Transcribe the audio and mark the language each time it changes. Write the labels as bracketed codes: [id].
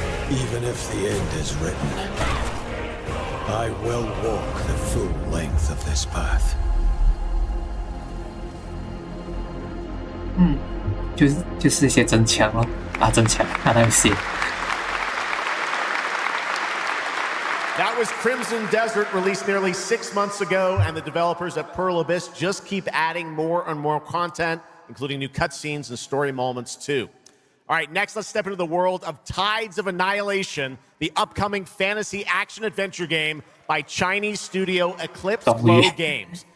[en] Even if the end is written, I will walk the full length of this path. [zh] 就是一些真枪哦，真枪，看那个戏。 [en] That was Crimson Desert, released nearly 6 months ago, and the developers at Pearl Abyss just keep adding more and more content, including new cutscenes and story moments too. All right, next let's step into the world of Tides of Annihilation, the upcoming fantasy action-adventure game by Chinese studio Eclipse Flow Games.